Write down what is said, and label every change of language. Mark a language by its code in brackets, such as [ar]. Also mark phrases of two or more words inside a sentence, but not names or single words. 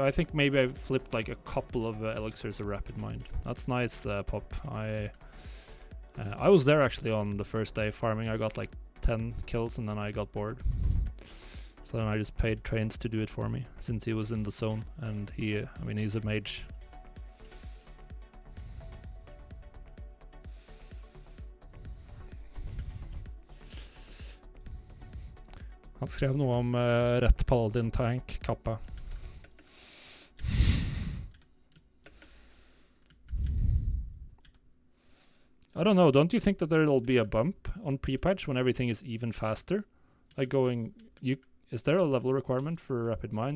[en] I think maybe I flipped like a couple of elixirs of rapid mind. That's nice, Pop. I was there actually on the first day farming. I got like 10 kills and then I got bored. So then I just paid Trains to do it for me, since he was in the zone, and he. I mean, he's a mage. [no] Han skrev noe om rett paladin tank kappa. [en] I don't know, don't you think that there'll be a bump on pre-patch when everything is even faster? Like going, is there a level requirement for rapid mines?